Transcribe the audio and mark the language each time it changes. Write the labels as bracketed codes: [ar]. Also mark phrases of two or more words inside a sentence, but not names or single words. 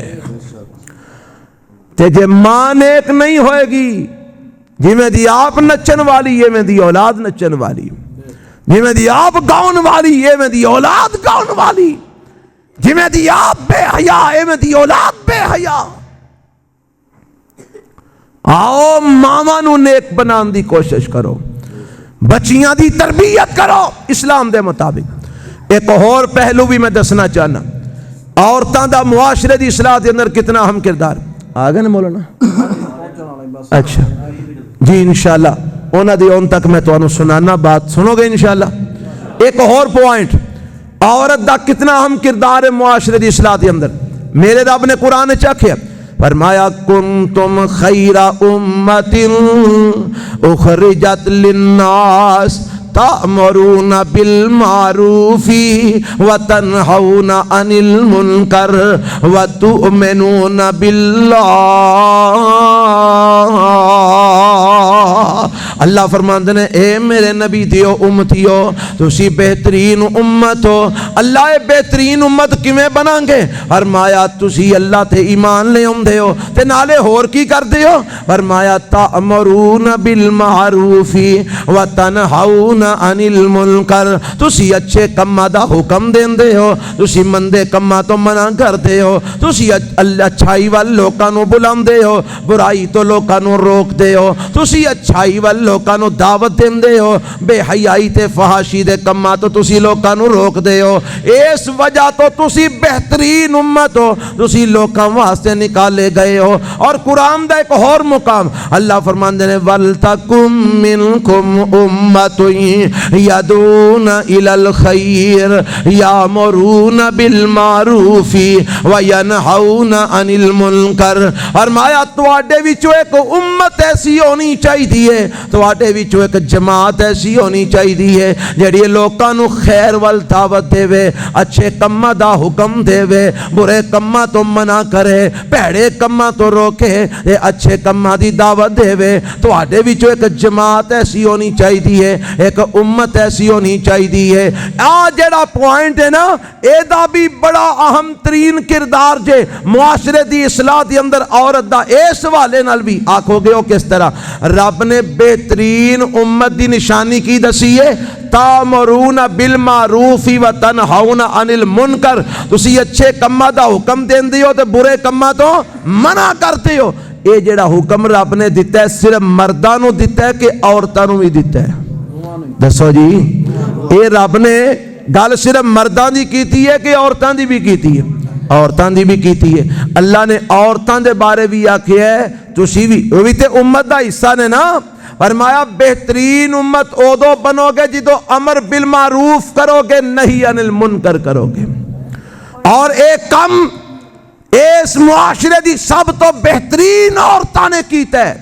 [pa] تے جے ماں نیک نہیں ہوئے گی، جی میں دی آپ نچن والی یہ میں دی اولاد نچن والی، جی میں دی آپ گاؤن والی یہ میں دی اولاد گاؤن والی، جی میں دی آپ بے حیا یہ میں دی اولاد بے حیا۔ آؤ ماما نو نیک بنان دی کوشش کرو، بچیاں دی تربیت کرو اسلام دے مطابق۔ ایک اور پہلو بھی میں دسنا چاہنا، عورتاں دا معاشرے دی اصلاح دے اندر کتنا اہم کردار۔ آگے نا مولانا؟ اچھا جی انشاءاللہ اونا دی اون تک میں تو انہوں سنانا بات سنو گے انشاءاللہ۔ ایک اور پوائنٹ، عورت دا کتنا اہم کردار ہے معاشرے دی اصلاح دے اندر۔ میرے رب نے قرآن چاکھیا فرمایا [ar] کنتم خیر امت اخرجت للناس تأمرون بالمعروف وتنہون عن المنکر وتؤمنون باللہ۔ [pa] اللہ فرماندے نے اے میرے نبی دیو امتیو تسی بہترین امت ہو۔ اللہ اے بہترین امت کیویں بناں گے؟ فرمایا تسی اللہ تے ایمان لے اوندے ہو تے نالے ہور کی کردے ہو؟ [ar] فرمایا تأمرون بالمعروف وتنہون عن المنکر، [pa] تسی اچھے کماں دا حکم دیندے ہو، تسی مندے کماں تو منع کردے ہو، تسی اچھائی وال لوکاں نو بلاندے ہو، برائی تو لوکاں نو روک دے ہو، تسی اچھائی وال لوکاں نو دعوت دیندے ہو، بے حیائی تے فحاشی دے کماں تو تسی لوکاں نو روک دے ہو۔ اس وجہ تو تسی بہترین امت ہو، تسی لوکاں واسطے نکالے گئے ہو۔ اور قرآن دا ایک اور مقام اللہ فرماندے نے [ar] وَلْتَكُمْ مِنْكُمْ أُمَّةٌ يَدْعُونَ إِلَى الْخَيْرِ يَأْمُرُونَ بِالْمَعْرُوفِ وَيَنْهَوْنَ عَنِ الْمُنْكَرِ۔ [pa] فرمایا تواڈے وچوں ایک امت ایسی ہونی چاہیے چاہیے تواڈے وچوں ایک جماعت ایسی ہونی چاہیے جڑی لوکاں نو خیر ول دعوت دے، اچھے کماں دا حکم دے، برے کماں تو منع کرے، بھڑے کماں تو روکے، اچھے کماں دی دعوت دے۔ تواڈے وچوں ایک جماعت ایسی ہونی چاہیے، ایک امت ایسی ہونی چاہیے۔ آ جڑا پوائنٹ ہے نا، اے دا بھی بڑا اہم ترین کردار جے معاشرے دی اصلاح دی اندر عورت دا۔ اس حوالے نال بھی آکھو گے او کس طرح؟ رب نے بہترین امت دی نشانی کی دسی ہے، [ar] تامرون بالمعروف و تنہون عن المنکر، [pa] تسی اچھے کماں دا حکم دیندے ہو تے برے کماں تو منع کرتے ہو۔ اے جڑا حکم رب نے دیتا ہے صرف مرداں نو دیتا ہے کہ عورتاں نو بھی دیتا ہے؟ دسو جی، اے رب نے گل صرف مرداں دی کیتی ہے کہ عورتاں دی بھی کیتی ہے؟ عورتاں دی بھی کیتی ہے۔ اللہ نے عورتاں دے بارے بھی آکھیا ہے تسی بھی، وہ بھی تے امت دا حصہ نے نا۔ فرمایا بہترین امت اودو بنو گے جدو [ar] امر بالمعروف [pa] کرو گے، [ar] نہی عن المنکر [pa] کرو گے۔ اور ایک کم اس معاشرے دی سب تو بہترین عورتاں نے کیتا ہے۔